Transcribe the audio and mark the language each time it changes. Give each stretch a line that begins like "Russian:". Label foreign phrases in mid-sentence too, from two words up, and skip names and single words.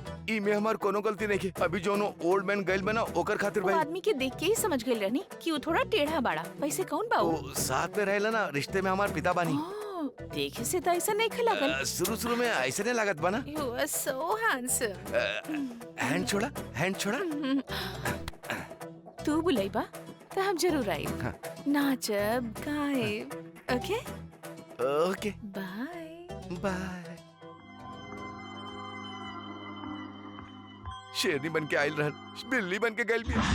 Bhojpuri: ई में हमार कोनो गलती नहीं है। अभी जो
English: old man
Bhojpuri: गइल में ना ओकर खातिर वो भाई आदमी के देख के ही समझ गई रहनी कि वो थोड़ा टेढ़ा बाड़ा। वैसे कौन बाऊ? वो साथ में रहेला ना, रिश्ते में हमार पिता बानी। देखे से तो ऐसा नहीं खिलागल। शुरू में ऐसे नहीं लागत बना।
English: You are so handsome.
Bhojpuri: हैंड छोड़ा, हैंड छोड़ा। तू बुलाइबा तो हम जरूर आई। नाचब गायब। ओके ओके बाय बाय। शेरनी बन के आयल रहल, बिल्ली बन के गइल भी।